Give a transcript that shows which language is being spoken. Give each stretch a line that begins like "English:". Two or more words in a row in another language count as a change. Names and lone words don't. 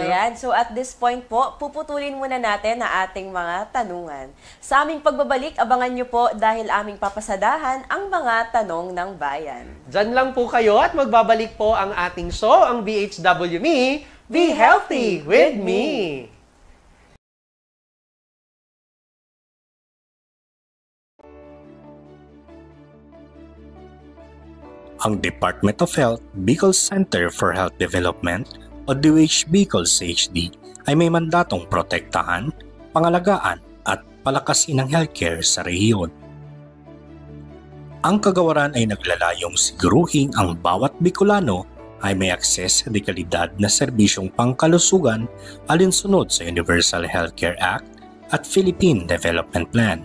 Filipino: Ayan,
English: so at this point
Filipino: po, puputulin muna natin ang ating mga tanungan. Sa aming pagbabalik, abangan nyo po dahil aming papasadahan ang mga tanong ng bayan. Diyan lang po kayo at magbabalik po ang ating show, ang BHW Me, Be Healthy with Me. Ang Department of Health Bicol Center for Health Development o DOH Bicol CHD ay may mandatong protektahan, pangalagaan at palakasin ang healthcare sa rehiyon. Ang kagawaran ay naglalayong siguruhin ang bawat Bicolano ay may akses sa dekalidad na serbisyong pangkalusugan alinsunod sa Universal Healthcare Act at Philippine Development Plan.